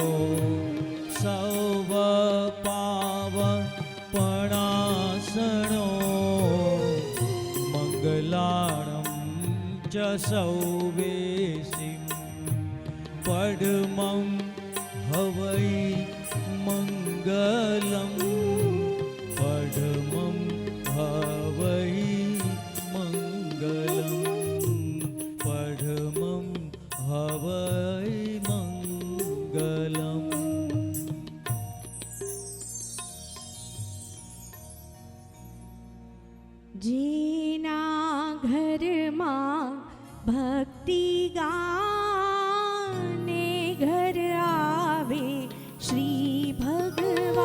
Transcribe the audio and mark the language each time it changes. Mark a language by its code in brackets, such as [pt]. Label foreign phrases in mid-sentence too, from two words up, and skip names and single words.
[pra] सव पावपणासनो मंगलाणं च सौवेसिं पढमं हवै मंगलम्। पढमं हवै मंगलम्। पढमं हवै मंगलम्। [gu] જેના ઘરમાં ભક્તિ ગાને ઘર આવે શ્રી ભગવાન।